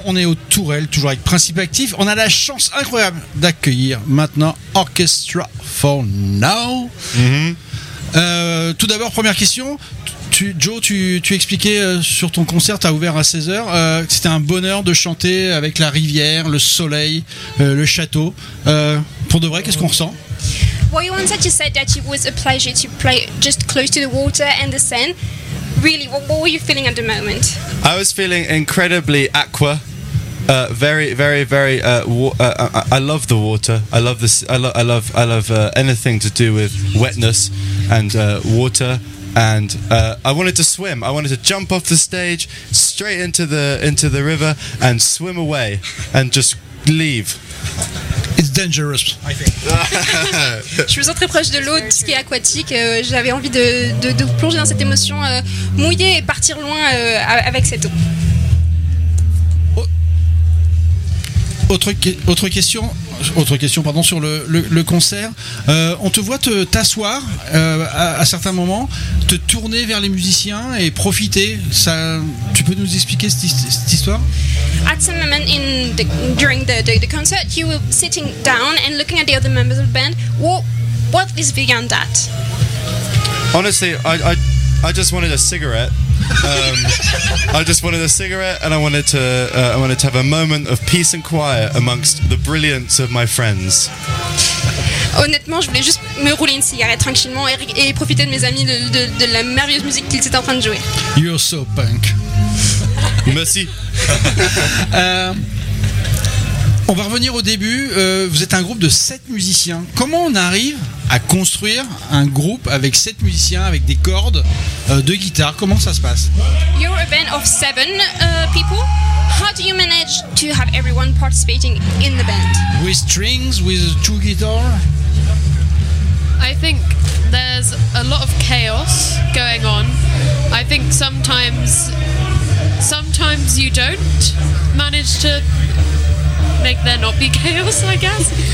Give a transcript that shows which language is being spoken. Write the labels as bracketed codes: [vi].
[fr] On est au Tourelle, toujours avec Principe Actif. On a la chance incroyable d'accueillir maintenant Orchestra for Now. Mm-hmm. Tout d'abord, première question. Joe, tu expliquais sur ton concert, t'as ouvert à 16h, c'était un bonheur de chanter avec la rivière, le soleil, le château. Pour de vrai, qu'est-ce qu'on ressent? [en] Well, you once you said that it was a pleasure to play just close to the water and the sand. Really, what were you feeling at the moment? I was feeling incredibly aqua. I love the water. I love anything to do with wetness and water. And I wanted to swim. I wanted to jump off the stage straight into the river and swim away and just leave. It's dangerous, I think. [fr] Je me sens très proche de l'eau, tout ce qui est aquatique. J'avais envie de plonger dans cette émotion mouillée et partir loin avec cette eau. Autre question, sur le concert. On te voit t'asseoir à certains moments, te tourner vers les musiciens et profiter. Ça, tu peux nous expliquer cette histoire? [en] At some moment during the concert, you were sitting down and looking at the other members of the band. What is beyond that? Honestly, I just wanted a cigarette. I just wanted a cigarette, and I wanted to have a moment of peace and quiet amongst the brilliance of my friends. [fr] Honnêtement, je voulais juste me rouler une cigarette tranquillement et profiter de mes amis de la merveilleuse musique qu'ils étaient en train de jouer. [en] You're so punk. [fr] Merci. On va revenir au début. Vous êtes un groupe de 7 musiciens. Comment on arrive à construire un groupe avec 7 musiciens, avec des cordes, deux guitares? Comment ça se passe? [en] You're a band of 7 people. How do you manage to have everyone participating in the band? With strings, with 2 guitars? I think there's a lot of chaos going on. I think sometimes you don't manage to make there not be chaos, I guess.